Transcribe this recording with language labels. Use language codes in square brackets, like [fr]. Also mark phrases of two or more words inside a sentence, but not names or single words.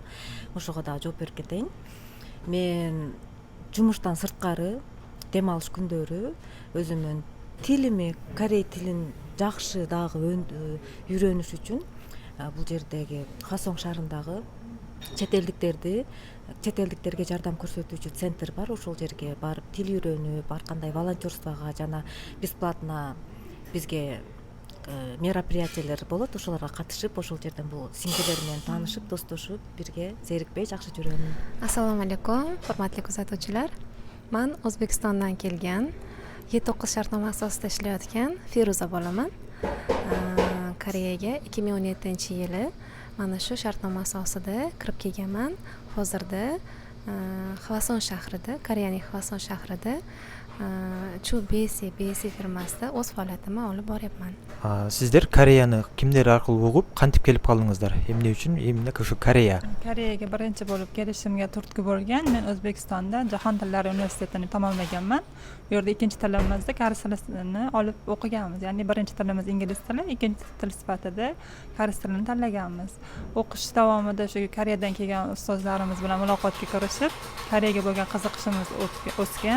[ky] Ошого дагы жооп берип кетейин. Мен жумуштан сырткары дем алыш күндөрү өзүмдүн тилими, корей тилин жакшы дагы үйрөнүш үчүн бул жердеги Хвасон шаарындагы чет элдиктерге жардам көрсөтүүчү центр бар. Ошол жерге барып тил үйрөнүп, ар кандай волонтерствого жана бесплатно бизге мероприятиялер болот. Ошолорго катышып, ошол жерден бул сиңдилер менен таанышып, достошуп, бирге зерикпей жакшы жүрөм. [uz] Assalomu alaykum, hurmatli kuzatuvchilar. Men O'zbekistondan kelgan, E9 shartnoma asosida ishlayotgan Feruza bo'laman. Koreyaga 2017-yili mana shu shartnoma asosida kirib kelganman. Hozirda Hvason shahrida, Koreyaning Hvason shahrida Chu BC firmasida o'z faoliyatimni olib boryapman. [ky] Сиздер Кореяны кимдер аркылуу угуп кантип келип калдыңыздар? Эмне үчүн? Эмне ошо Корея? [uz] Koreyaga birinchi bo'lib kelishimga turtki bo'lgan. Men O'zbekistonda Jahon tillari universitetini tamomlaganman. Bu yerda ikkinchi tilimizda koreys tilini olib o'qiganmiz. Ya'ni birinchi tilimiz ingliz tili, ikkinchi til sifatida koreys tilini tanlaganmiz. O'qish davomida shu Koreyadan kelgan ustozlarimiz bilan muloqotga kirishib, Koreyaga bo'lgan qiziqishimiz o'sgan.